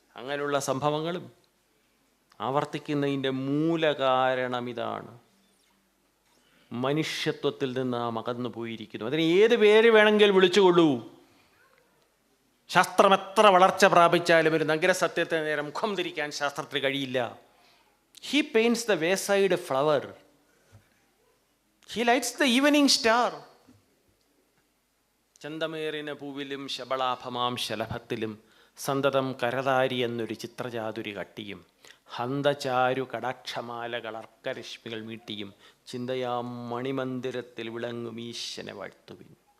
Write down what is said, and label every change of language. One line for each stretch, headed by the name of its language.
Malayalam: അങ്ങനെയുള്ള സംഭവങ്ങളും ആവർത്തിക്കുന്നതിൻ്റെ മൂലകാരണം ഇതാണ്. മനുഷ്യത്വത്തിൽ നിന്ന് നാം അകന്നു പോയിരിക്കുന്നു. അതിന് ഏത് പേര് വേണമെങ്കിൽ വിളിച്ചുകൊള്ളൂ. ശാസ്ത്രം എത്ര വളർച്ച പ്രാപിച്ചാലും ഒരു നഗര സത്യത്തെ നേരെ മുഖം തിരിക്കാൻ ശാസ്ത്രത്തിന് കഴിയില്ല.
English: He paints the wayside flower. He lights the evening star.
Malayalam: ചന്തമേറിന പൂവിലും ശബളാഭമാം ശലഭത്തിലും സന്തതം കരതാരി എന്നൊരു ചിത്രചാതുരി കട്ടിയും ഹന്തചാരു കടാക്ഷമാലകളർക്കരശ്മികൾ മീട്ടിയും ചിന്തയാം മണിമന്ദിരത്തിൽ വിളങ്ങും ഈശ്വനെ വാഴ്ത്തുവിൻ.